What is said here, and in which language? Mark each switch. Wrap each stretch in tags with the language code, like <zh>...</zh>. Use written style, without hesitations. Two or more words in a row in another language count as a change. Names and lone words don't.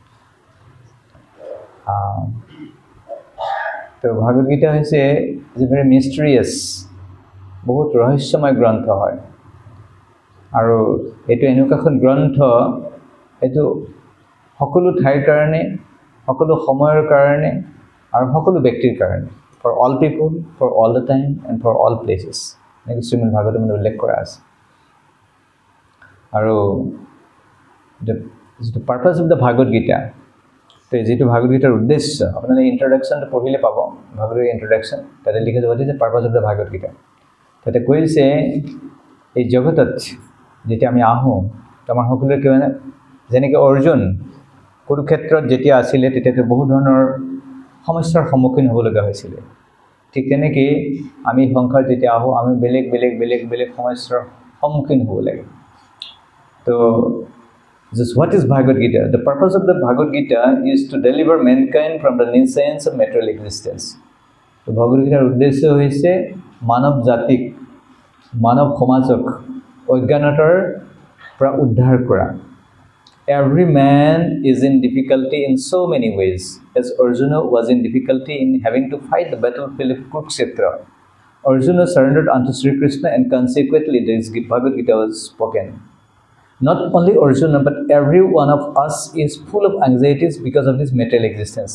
<as>তো ভাগৱত গীতা হৈছে</as> <en>very mysterious</en> <as>বহুত ৰহস্যময় গ্ৰন্থ হয় আৰু এইটো এনেকুৱা এখন গ্ৰন্থ এইটো সকলো ঠাইৰ কাৰণে সকলো সময়ৰ কাৰণে আৰু সকলো ব্যক্তিৰ কাৰণে</as> <en>for all people for all the time and for all places</en> <as>এনেকৈ শ্ৰীমদ ভাগৱতত উল্লেখ কৰা আছে আৰু</as> <en>the purpose of the Bhagavad Gita</en> <as>তো যেটো ভাগৱত গীতাৰ উদ্দেশ্য আপোনালোকে ইন্ট্ৰডাকচনটো পঢ়িলে পাব ভাগৱতৰ ইন্ট্ৰডাকচন তাতে লিখা যাব যে</as> <en>purpose of the Bhagavad Gita</en> <as>তাতে কৈছে এই জগতত যেতিয়া আমি আহোঁ আমাৰ সকলোৰে কি মানে যেনেকৈ অৰ্জুন কুৰুক্ষেত্ৰত যেতিয়া আছিলে তেতিয়া বহু ধৰণৰ সমস্যাৰ সন্মুখীন হ'ব লগা হৈছিল ঠিক তেনেকৈ আমি সংসাৰ যেতিয়া আহোঁ আমি বেলেগ সমস্যাৰ সন্মুখীন হ'ব লাগে তো</as> <en>just what is Bhagavad Gita the purpose of the Bhagavad Gita is to deliver mankind from the nuisance of material existence</en> <as>তো Bhagavad Gitaৰ উদ্দেশ্য হৈছে মানৱ জাতিক মানৱ সমাজক অজ্ঞানতাৰ পৰা উদ্ধাৰ কৰা</as> <en>every man is in difficulty in so many ways as Arjuna was in difficulty in having to fight the battlefield of Kurukshetra. Arjuna surrendered unto Sri Krishna and consequently this Bhagavad Gita was spoken. Not only Arjuna but every one of us is full of anxieties because of this material existence.</en>